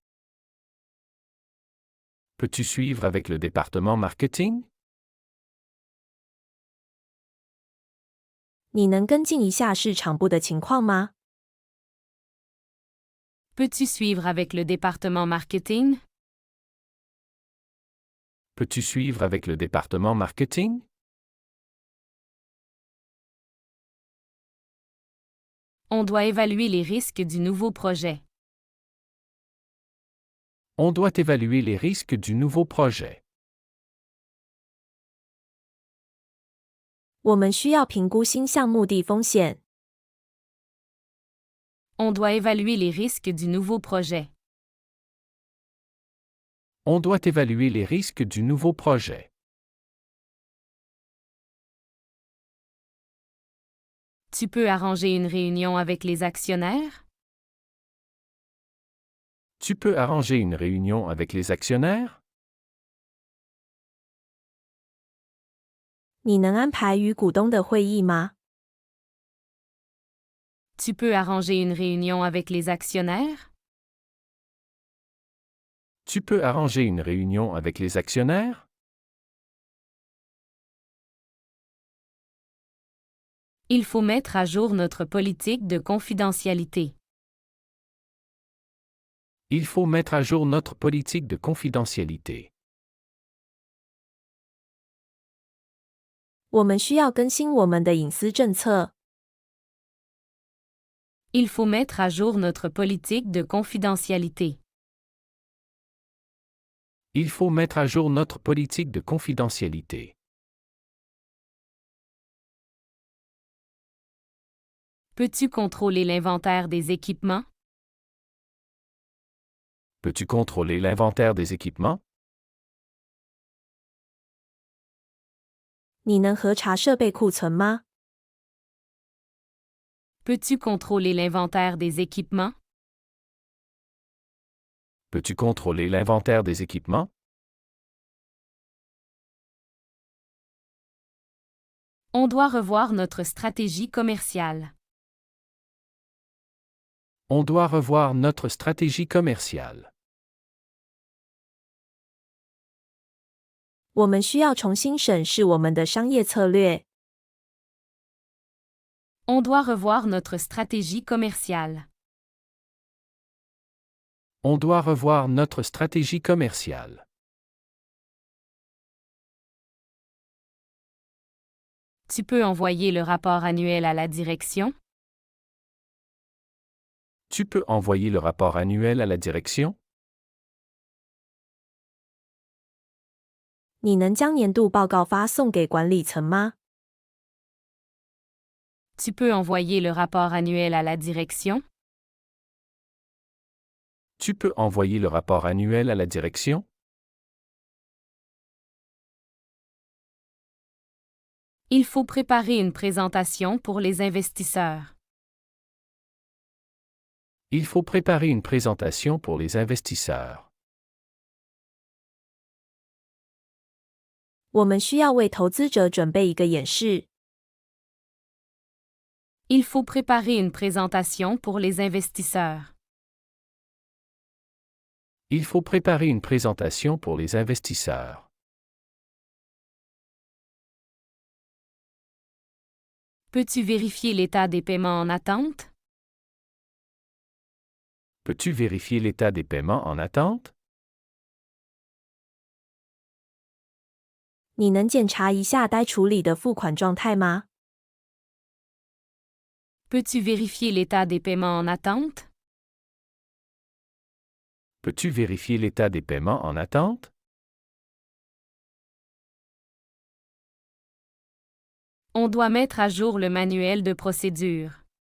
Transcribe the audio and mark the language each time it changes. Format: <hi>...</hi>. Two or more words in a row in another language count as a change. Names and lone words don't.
<fr>Peux-tu suivre avec le département marketing?</fr> <zh>你能跟进一下市场部的情况吗？</zh> <fr>Peux-tu suivre avec le département marketing? Peux-tu suivre avec le département marketing? On doit évaluer les risques du nouveau projet. On doit évaluer les risques du nouveau projet.</fr> <zh>我们需要评估新项目的风险。</zh> <fr>On doit évaluer les risques du nouveau projet. On doit évaluer les risques du nouveau projet. Tu peux arranger une réunion avec les actionnaires? Tu peux arranger une réunion avec les actionnaires?</fr> <zh>你能安排与股东的会议吗？</zh> <fr>Tu peux arranger une réunion avec les actionnaires? Tu peux arranger une réunion avec les actionnaires? Il faut mettre à jour notre politique de confidentialité. Il faut mettre à jour notre politique de confidentialité.</fr> <zh>我们需要更新我们的隐私政策。</zh> <fr>Il faut mettre à jour notre politique de confidentialité. Il faut mettre à jour notre politique de confidentialité. Peux-tu contrôler l'inventaire des équipements? Peux-tu contrôler l'inventaire des équipements?</fr> <zh>你能核查设备库存吗？</zh> <fr>Peux-tu contrôler l'inventaire des équipements? Peux-tu contrôler l'inventaire des équipements? On doit revoir notre stratégie commerciale. On doit revoir notre stratégie commerciale.</fr> <zh>我们需要重新审视我们的商业策略。</zh> <fr>On doit revoir notre stratégie commerciale. On doit revoir notre stratégie commerciale. Tu peux envoyer le rapport annuel à la direction? Tu peux envoyer le rapport annuel à la direction?</fr> <zh>你能将年度报告发送给管理层吗？</zh> <fr>Tu peux envoyer le rapport annuel à la direction? Tu peux envoyer le rapport annuel à la direction? Il faut préparer une présentation pour les investisseurs. Il faut préparer une présentation pour les investisseurs.</fr> <zh>我们需要为投资者准备一个演示。</zh> <fr>Il faut préparer une présentation pour les investisseurs. Il faut préparer une présentation pour les investisseurs. Peux-tu vérifier l'état des paiements en attente? Peux-tu vérifier l'état des paiements en attente?</fr> <zh>你能检查一下待处理的付款状态吗？</zh> <fr>Peux-tu vérifier l'état des paiements en attente? Peux-tu vérifier l'état des paiements en attente? On doit mettre à jour le manuel de procédure.</fr>